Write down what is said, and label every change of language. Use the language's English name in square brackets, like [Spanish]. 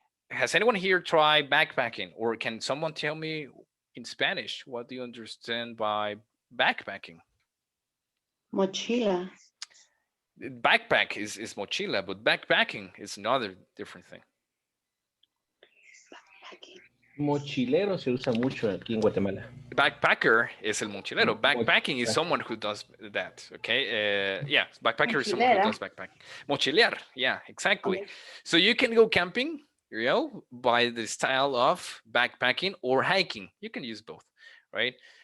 [English] Has anyone here tried backpacking, or can someone tell me in Spanish what do you understand by backpacking? [Spanish] Mochila. [English] Backpack is mochila, but backpacking is another different thing. [Spanish] Mochilero se usa mucho aquí en Guatemala. [English] Backpacker is [Spanish] el mochilero. [English] Backpacking is someone who does that. Okay. Yeah. Backpacker is someone who does backpacking. Mochilear. Yeah, exactly. Okay. So you can go camping, you know, by the style of backpacking or hiking. You can use both, right?